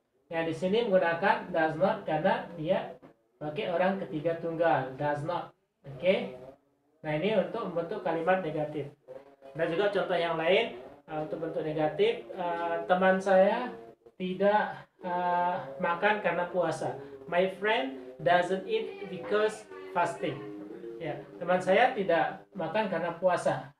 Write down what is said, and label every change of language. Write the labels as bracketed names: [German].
[Indonesian] Yang di sini menggunakan does not karena dia pakai orang ketiga tunggal, does not. Oke. Nah, ini untuk membentuk kalimat negatif. Dan juga contoh yang lain untuk bentuk negatif, teman saya tidak makan karena puasa. [English] My friend doesn't eat because fasting. [Indonesian] Ya, teman saya tidak makan karena puasa.